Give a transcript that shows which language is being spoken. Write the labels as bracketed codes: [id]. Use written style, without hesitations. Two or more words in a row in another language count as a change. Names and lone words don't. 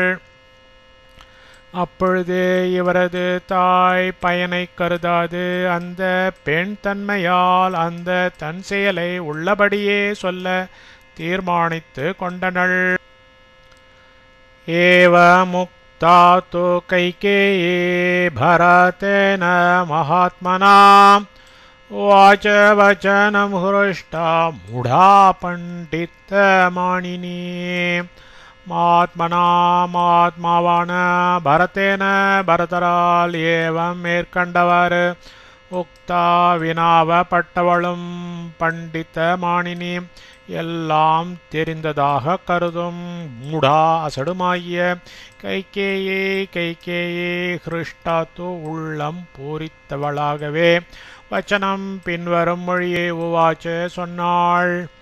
[ta] அப்பொழுது இவரது தாய் பயனை கருதாது அந்த பெண் தன்மையால் அந்த தன் செயலை உள்ளபடியே சொல்ல தீர்மானித்து கொண்டனள். [sa] एव मुक्ता तु कैकेयी भरतेन महात्मना उवाच वचनं हृष्टा मूढा पण्डितमानिनी महात्मनामात्मावान् भरतेन भरतराल एवं [ta] மேற்கண்டவர் உக்தா வினாவப்பட்டவளும் பண்டிதமானினி எல்லாம் தெரிந்ததாக கருதும் மூடா அசடுமாகிய கைகேயே ஹிருஷ்டாத்து உள்ளம் பூரித்தவளாகவே வச்சனம் பின்வரும் மொழியை உவாச்ச சொன்னாள்.